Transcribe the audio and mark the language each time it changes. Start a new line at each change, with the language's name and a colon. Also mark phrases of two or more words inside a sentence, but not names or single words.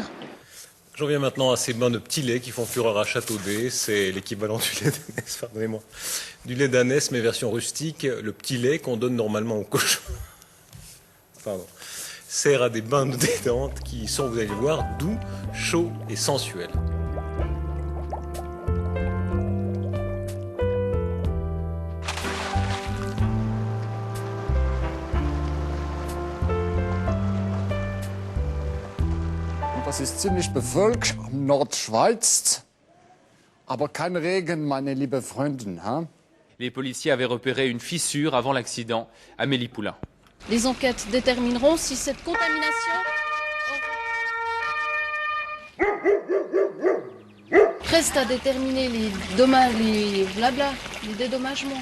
French: J'en viens maintenant à ces bains de petits laits qui font fureur à Châteaudet. C'est l'équivalent du lait d'ânesse, pardonnez-moi. Du lait d'ânesse, mais version rustique. Le petit lait qu'on donne normalement aux cochons. Pardon. Sert à des bains de détente qui sont, vous allez le voir, doux, chauds et sensuels.
German: Das ist ziemlich bewölkt am Nordschweiz, aber kein Regen, meine liebe Freundin.
French: Hein? Les policiers avaient repéré une fissure avant l'accident. Amélie Poulain. Les enquêtes détermineront si cette contamination reste à déterminer les dommages, les dédommagements.